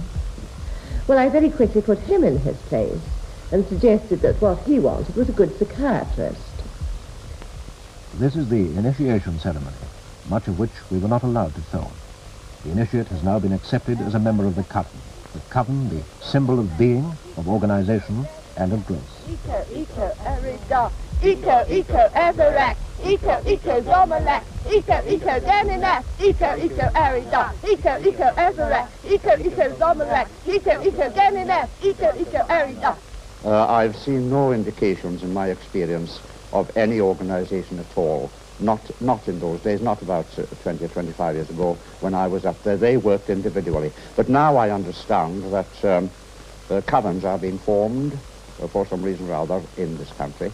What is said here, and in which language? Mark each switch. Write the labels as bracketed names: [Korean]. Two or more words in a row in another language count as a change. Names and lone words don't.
[English] Well, I very quickly put him in his place and suggested that what he wanted was a good psychiatrist. This is the initiation ceremony, much of which we were not allowed to film. The initiate has now been accepted as a member of the coven. The coven, the symbol of being, of organization, and of grace. Eco, Erida. Eco, Everett. Eco, Zomalak. Eco, Ganinas. Eco, Erida. Eco, Everett. Eco, Zomalak. Eco, Ganinas. Eco, Erida. I've seen no indications in my experience of any organization at all. Not in those days, not about 20 or 25 years ago when I was up there. They worked individually. But now I understand that covens are being formed for some reason or other in this country.